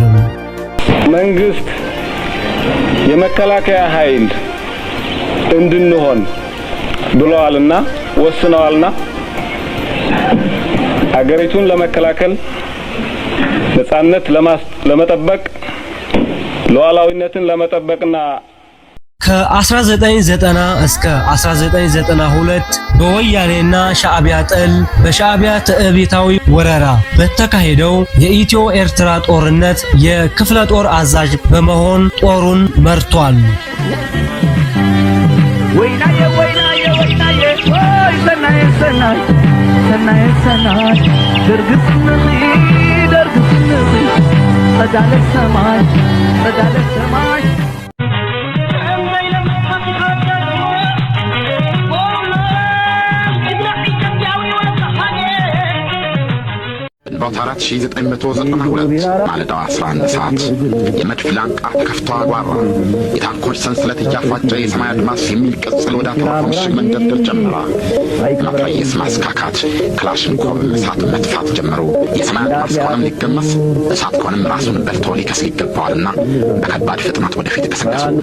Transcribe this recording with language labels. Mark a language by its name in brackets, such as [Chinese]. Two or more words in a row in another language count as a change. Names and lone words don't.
[Amharic] መንግስት የመከላከያ ኃይል እንድንሆን ብለዋልና ወስነዋልና አገሪቱን ለመከላከል ነጻነት ለመጠበቅ ሉዓላዊነትን ለመጠበቅና ከ1990 እስከ 1992 በወያኔና ሻዕቢያ ጥል በሻዕቢያ ትዕቢታዊ ወረራ በተካሄደው የኢትዮ ኤርትራ ጦርነት የክፍለ ጦር አዛዥ በመሆን ጦሩን መርቷል። [Tigrinya] ወይናዬ ወይናዬ ወይናዬ ወይ ሰናይ ሰናይ ሰናይ ሰናይ ደርግስንኺ ደርግስንኺ ጸዳለ ሰማይ ጸዳለ ሰማይ [Amharic] በአውታራት 1992 ማለዳው 11 ሰዓት የመድፍ ላንቃ ተከፍቶ አጓራ። የታንኮች ሰንሰለት እያፋጨ የሰማይ አድማስ የሚል ቅጽል ወደ አተረፈ ምሽግ መንደርደር ጀመረ። መትረየስ ማስካካት፣ ክላሽንኮቭ እሳት መጥፋት ጀመሩ። የሰማይ አድማስ ከሆነም ሊገመስ እሳት ከሆነም ራሱን በልቶ ሊከስ ይገባዋልና በከባድ ፍጥነት ወደፊት ገሰገሱ።